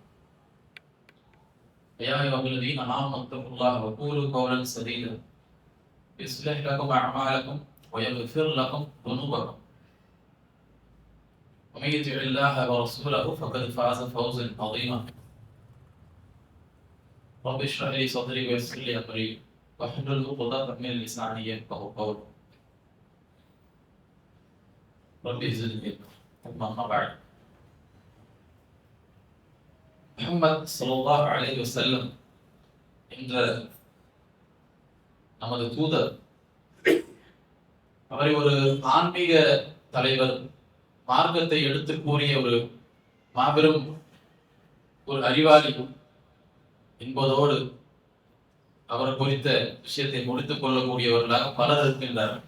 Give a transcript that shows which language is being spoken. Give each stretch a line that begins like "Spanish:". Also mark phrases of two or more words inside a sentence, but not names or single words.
Arabic: يا أيها الذين آمنوا اتقوا الله وقولوا قولا سديدا يصلح لكم أعمالكم ويغفر لكم ذنوبكم ومن يطع الله ورسوله فقد فاز فوزا عظيما. رب اشرح لي صدري ويسر لي أمري واحلل عقدة من لساني يفقهوا قولي. رب زدني علما. أما بعد
Tamil: முஹம்மது
Arabic: صلى الله عليه وسلم
Tamil: என்ற நமது தூதர் அவரை ஒரு ஆன்மீக தலைவர், மார்க்கத்தை எடுத்து கூறிய ஒரு மாபெரும் ஒரு அறிவாளி என்பதோடு அவர் குறித்த விஷயத்தை முடித்துக் கொள்ளக்கூடியவர்களாக பலர் இருக்கின்றார்கள்.